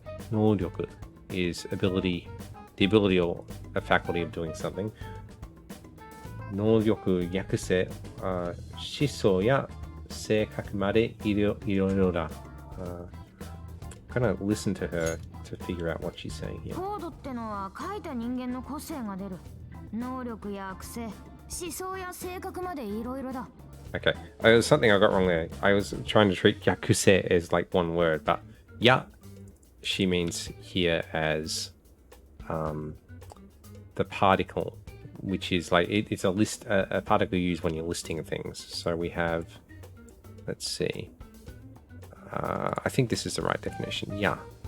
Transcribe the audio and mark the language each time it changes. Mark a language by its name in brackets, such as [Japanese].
[English] 能力 is ability, the ability or a faculty of doing something. [Japanese] 能力略せ、思想や性格までいろいろだ。 [English] I'm gonna listen to her to figure out what she's saying here. [Japanese] コードってのは書いた人間の個性が出る。能力や癖、思想や性格までいろいろだ。 [English] Okay, there's something I got wrong there. I was trying to treat yakuse as like one word, but ya, she means here as the particle, which is like it's a list, a particle used when you're listing things. So we have, let's see. I think this is the right definition. Yeah.